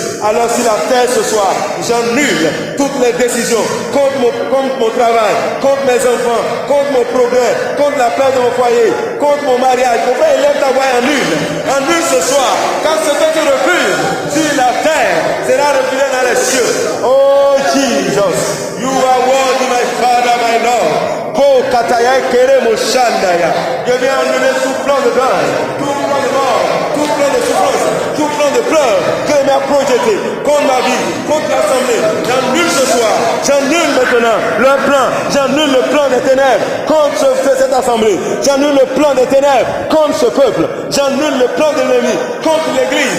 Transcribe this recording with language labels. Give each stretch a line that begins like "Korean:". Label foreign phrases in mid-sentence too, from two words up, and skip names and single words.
French: Alors sur la terre ce soir, j'annule toutes les décisions contre mon travail, contre mes enfants, contre mon progrès, contre la paix de mon foyer, contre mon mariage. Mon frère, élève ta voix et annule. Annule ce soir. Quand ce que tu refuses sur la terre sera refusé dans les cieux.
English: Oh Jesus, you are worthy, my Father, my Lord. Po kataya kere mo shandaya.
French: Je viens annuler tout plan de deuil, tout plan de mort, tout plan de souffrance, tout plan de pleurs que m'a projeté contre ma vie, contre l'assemblée. J'annule ce soir, j'annule maintenant le plan, j'annule le plan des ténèbres contre cette assemblée, j'annule le plan des ténèbres contre ce peuple, j'annule le plan de l'ennemi contre l'église.